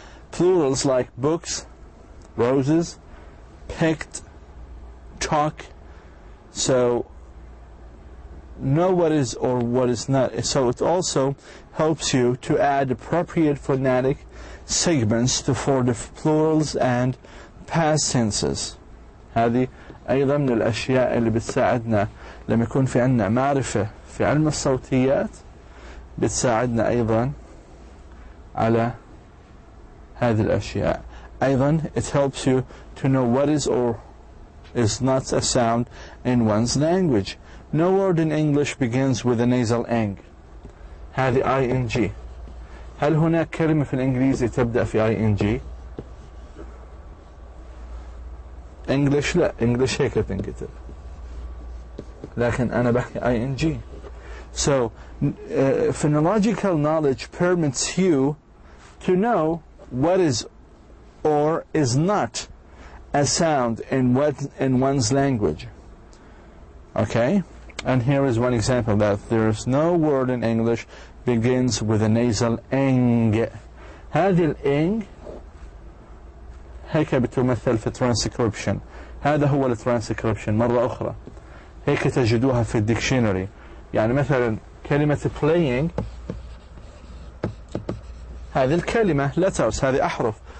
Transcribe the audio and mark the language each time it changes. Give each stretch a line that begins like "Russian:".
English: Plurals like books, roses, picked, talk. So know what is or what is not. So it also helps you to add appropriate phonetic segments for the plurals and past tenses.
Arabic: هذه أيضا من الأشياء اللي بتساعدنا لما يكون في عندنا معرفة في علم الصوتيات، بتساعدنا أيضا على هذه الأشياء.
English: أيضا it helps you to know what is or is not a sound in one's language. No word in English begins with a nasal ing.
Arabic: هذه ing. هل هناك كلمة في الإنجليزي تبدأ في ing؟ English لا، English هيك تنكتب، لكن أنا بحكي ing.
English: So phonological knowledge permits you to know what is or is not a sound in one's language. Okay? And here is one example that there is no word in English begins with a nasal ing.
Arabic: هذه الإنج هيك بتمثل في transcription. هذا هو الترانسكريبشن. مرة أخرى هيك تجدوها في الديكشنري. يعني مثلا كلمة playing، هذه الكلمة letters، هذه أحرف.